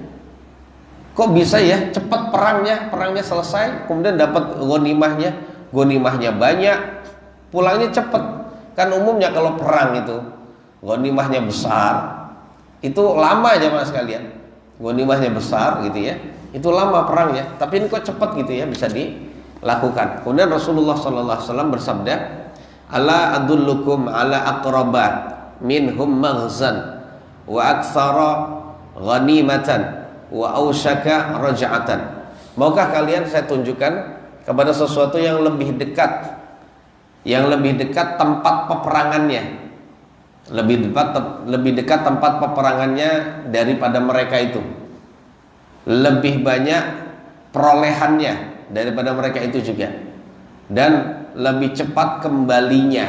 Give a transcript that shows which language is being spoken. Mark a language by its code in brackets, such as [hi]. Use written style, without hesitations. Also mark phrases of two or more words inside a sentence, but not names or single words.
[id] Kok bisa ya cepat perangnya selesai, kemudian dapat ghanimahnya banyak, pulangnya cepat. Kan umumnya kalau perang itu ghanimahnya besar, itu lama jamaah sekalian. Ghanimahnya besar gitu ya, itu lama perangnya. Tapi ini kok cepat gitu ya, bisa dilakukan. Kemudian Rasulullah SAW bersabda, [ar] ألا أدلكم على أقرب منهم مغزى وأكثر غنيمة وأوشك رجعة. [id] Maukah kalian saya tunjukkan kepada sesuatu yang lebih dekat, tempat peperangannya, lebih dekat tempat peperangannya daripada mereka itu, lebih banyak perolehannya daripada mereka itu juga, dan lebih cepat kembalinya.